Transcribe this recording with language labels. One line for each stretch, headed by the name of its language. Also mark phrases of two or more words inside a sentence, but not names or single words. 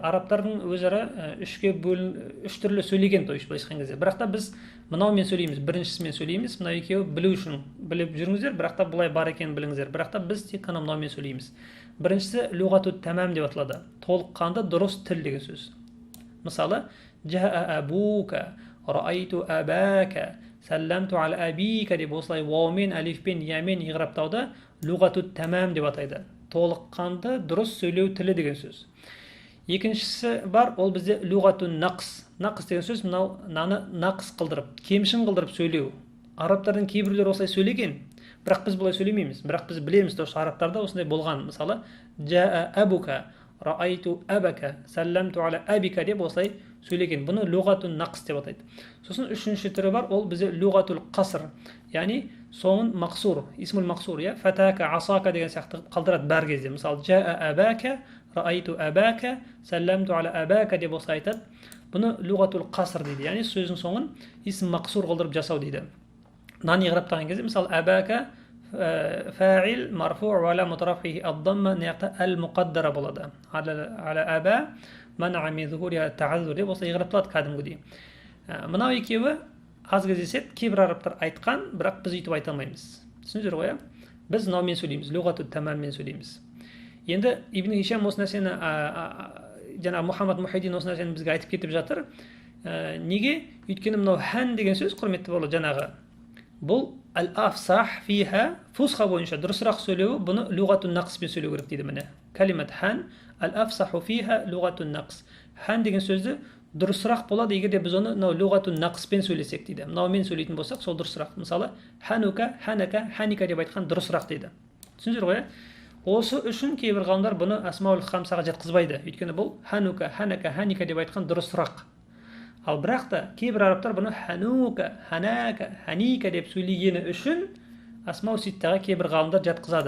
Kazakh: Арабтардың өзара 3 түрлі сөйлеген,
Russian: то есть
Kazakh: былайша айтқан кезде. Бірақ та біз мынаумен сөйлейміз, біріншісімен сөйлейміз, мынау екеуі білу үшін біліп жүріңіздер, бірақ та бұлай бар екенін біліңіздер. Бірақ та біз тек қана мынаумен сөйлейміз. Біріншісі
Arabic: لغة التمام
Kazakh: деп аталады. Толыққанды дұрыс тіл деген сөз. Мысалы,
Arabic: جاء أبوك، رأيت أباك، سلمت على أبيك
Kazakh: деп осылай ваумен, алифпен, ямен иғраптауда
Arabic: لغة التمام
Kazakh: деп атайды. Толыққанды дұрыс сөйлеу тілі деген сөз. Екіншісі бар, ол бізде
Arabic: لغة النقص.
Kazakh: Нақс деген сөз мынаны нақс қылдырып, кемшін қылдырып сөйлеу. Арабтардың кейбіреулері осылай сөйлеген, бірақ біз бұлай сөйлемейміз. Бірақ біз білеміз, дұрыс арабтарда осындай болған. Мысалы,
Arabic: جاء أبوك، رأيت أباك، سلمت على أبيك
Kazakh: деп осылай сөйлеген. Бұны
Arabic: لغة النقص
Kazakh: деп атайды. Сосын үшінші түрі бар, ол бізде
Arabic: لغة القصر,
Kazakh: яғни соңын мақсур,
Arabic: الاسم المقصور,
Kazakh: фатака, асака деген сияқты қалдырады бәр кезде. Мысалы,
Arabic: جاء أباك، رأيت أباك، سلمت على أباك
Kazakh: деп осылай айтады. Бұны
Arabic: لغة القصر
Kazakh: дейді, яғни сөздің соңын
Arabic: اسم مقصور
Kazakh: қылдырып жасау дейді. Мынаны иғраптаған кезде, мысалы,
Arabic: أباك فاعل مرفوع وعلامة رفعه الضمة
Kazakh: неяқта әл-мұқаддара болады.
Arabic: على الألف منع من ظهورها التعذر деп осылай иғрапталады кәдімгідей.
Kazakh: Мынау екеуі аз кездеседі, кейбір арабтар айтқан, бірақ біз өйтіп айта алмаймыз. Түсіндіңіздер ғой? Біз мынаумен сөйлейміз, луғату тамаммен сөйлейміз. Енді Ибн Хишам осы нәрсені, жаңа Мұхаммад Мухиддин осы нәрсені бізге айтып кетіп жатыр. Неге? Өйткені мынау хан деген сөз, құрметті бауырлар, жаңағы бұл
Arabic: الأفصح فيها,
Kazakh: фусха бойынша дұрысырақ сөйлеуі, бұны луғатун нақспен сөйлеу керек дейді.
Arabic: Міне كلمة هن الأفصح فيها لغة النقص.
Kazakh: Хан деген сөзді дұрысырақ болады егер де біз оны мынау луғатун нақспен сөйлесек дейді. Мынаумен сөйлейтін болсақ, сол дұрысырақ. Мысалы
Arabic: هنك، هنك، هنك
Kazakh: деп айтқан дұрысырақ дейді. Түсіндіңіздер ғой? Осы үшін кейбір ғалымдар бұны асмаул хамсаға жатқызбайды. Өйткені бұл
Arabic: هنك، هنك، هنك
Kazakh: деп айтқан дұрысырақ. Ал бірақ та кейбір арабтар бұны
Arabic: هنك، هنك، هنك
Kazakh: деп сөйлегені үшін асмау ситтаға кейбір ғалымдар жатқызады.